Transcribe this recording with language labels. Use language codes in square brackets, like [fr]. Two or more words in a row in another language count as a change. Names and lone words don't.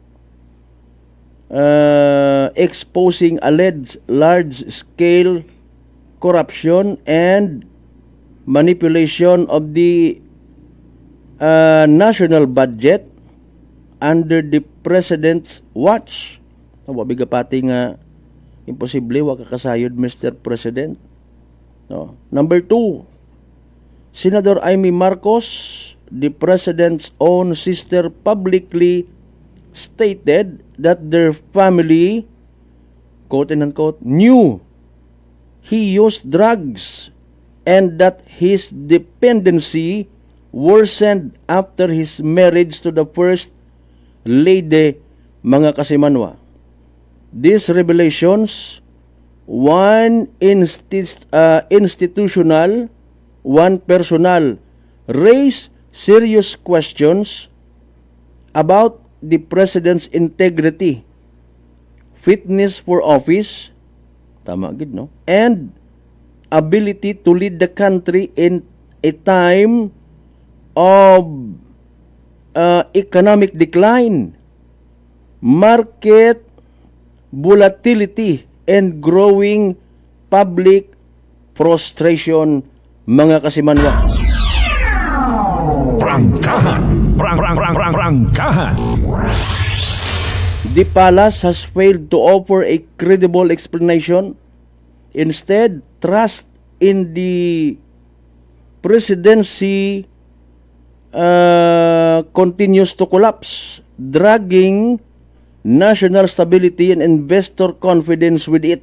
[en] exposing alleged large-scale corruption and manipulation of the national budget under the President's watch. [hil] Wabiga pati nga imposible wa kakasayod, Mr. [en] President. No. Number 2, Senator Amy Marcos, the President's own sister, publicly stated that their family, quote and unquote, knew he used drugs and that his dependency worsened after his marriage to the First Lady, [hil] mga kasimanwa. [en] These revelations, one institutional, one personal, raise serious questions about the President's integrity, fitness for office, [hil] tama gid no, [en] and ability to lead the country in a time of economic decline, market volatility, and growing public frustration, [hil] mga kasimanwa. Prangkahan. [en] The palace has failed to offer a credible explanation. Instead, trust in the presidency continues to collapse, dragging national stability and investor confidence with it.